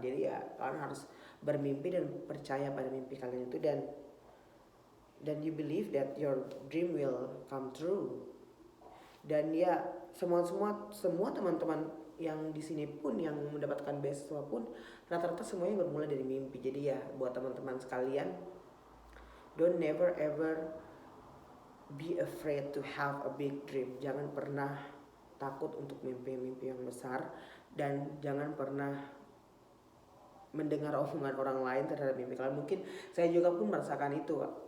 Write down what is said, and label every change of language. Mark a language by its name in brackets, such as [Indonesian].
[Indonesian] Jadi ya kalian harus bermimpi dan percaya pada mimpi kalian itu, dan [English] you believe that your dream will come true. [Indonesian] Dan ya semua teman-teman yang di sini pun yang mendapatkan beasiswa pun rata-rata semuanya bermula dari mimpi. Jadi ya buat teman-teman sekalian, [English] don't never ever be afraid to have a big dream. [Indonesian] Jangan pernah takut untuk mimpi-mimpi yang besar, dan jangan pernah mendengar omongan orang lain terhadap mimpi kalian. Mungkin saya juga pun merasakan itu.